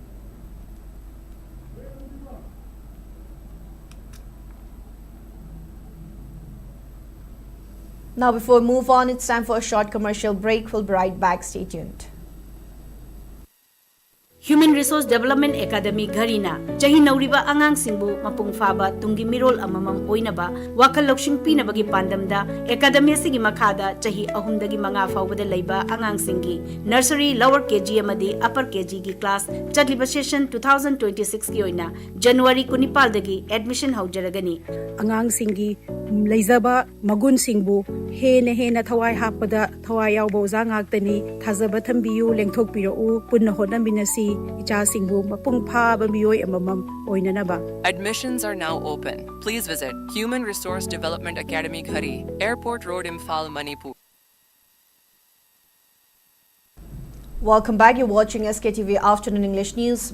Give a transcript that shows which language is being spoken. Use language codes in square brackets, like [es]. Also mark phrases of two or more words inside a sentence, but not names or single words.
[en] Now, before we move on, it's time for a short commercial break. We'll be right back. Stay tuned. [mni] Human Resource Development Academy Garina Chahi Nauriba Angang Singbu Mapung Faba Tungi Mirol Amamang Oinaba Wakal Lokshin Pinabagi Pandamda Academy Sigi Makada Chahi Ahundagi Manga Fawada Laiba Angang Singi [en] Nursery Lower KG [mni] Amadi [en] Upper KG [mni] gi class Chatliba session 2026 ki oina January Kunipal dagi admission haujaragani Angang Singi Laizaba Magun Singbu Hena Thawai Hapada Thawai Yaubo Zangaktani Thazaba Thambiyu Lengthok Piro Punna Hodambinasi [en] Admissions are now open. Please visit Human Resource Development Academy Khari, Airport Road, Imphal, Manipur. Welcome back. You're watching SKTV Afternoon English News.